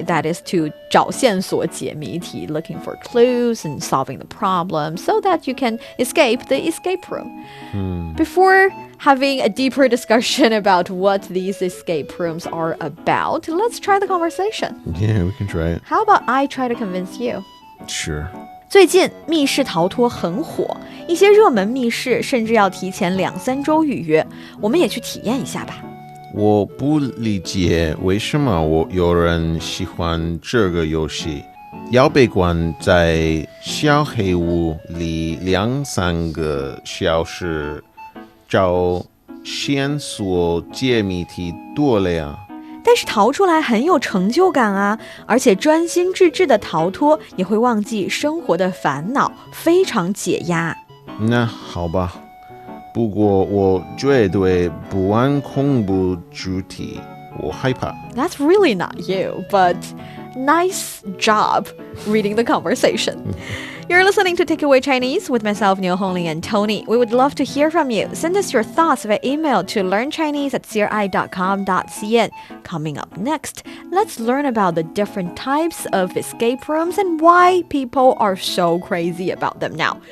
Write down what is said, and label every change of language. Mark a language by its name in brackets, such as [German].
[English] That is to [Chinese] 找线索解谜题, [English] looking for clues and solving the problem so that you can escape the escape room. Before having a deeper discussion about what these escape rooms are about, let's try the conversation. Yeah, we can try it. How about I try to convince you? Sure. [Chinese] 最近密室逃脱很火，一些热门密室甚至要提前2-3周预约，我们也去体验一下吧。我不理解为什么有人喜欢这个游戏。要被关在小黑屋里2-3个小时，找线索解谜题多了呀。但是逃出来很有成就感啊，而且专心致志的逃脱也会忘记生活的烦恼，非常解压。那好吧，不过我绝对不玩恐怖主题，我害怕。 [English] That's really not you, but nice job reading the conversation. You're listening to Takeaway Chinese with myself, Niuniu and Tony. We would love to hear from you. Send us your thoughts via email to learnchinese@cri.com.cn. Coming up next, let's learn about the different types of escape rooms and why people are so crazy about them now.